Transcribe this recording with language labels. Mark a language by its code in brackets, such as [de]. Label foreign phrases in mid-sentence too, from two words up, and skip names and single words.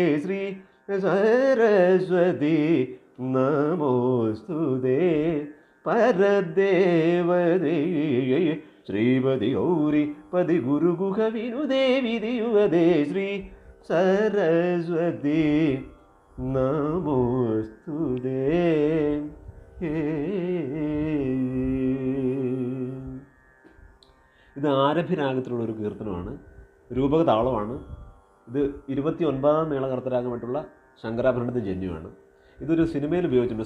[sa] ಶ್ರೀ ಸರಸ್ವತಿ ನಮೋಸ್ತುತೇ. ಪರದೇವದೇ ಶ್ರೀಪದಿ ಗೌರಿ ಪದಿ ಗುರುಗುಹ ವಿನುದೇ ವಿಧಿಯುವದೇ ಶ್ರೀ ಸರಸ್ವತಿ ನಮೋಸ್ತುತೇ. [ml] ഇത് ആരഭ്യരാഗത്തിലുള്ളൊരു കീർത്തനമാണ്, രൂപക താളമാണ്. ഇത് 29ാം മേളകർത്തരാഗമായിട്ടുള്ള ശങ്കരാഭരണത്തിൻ്റെ ജന്യമാണ്. ഇതൊരു സിനിമയിൽ ഉപയോഗിച്ചിട്ടുണ്ട്.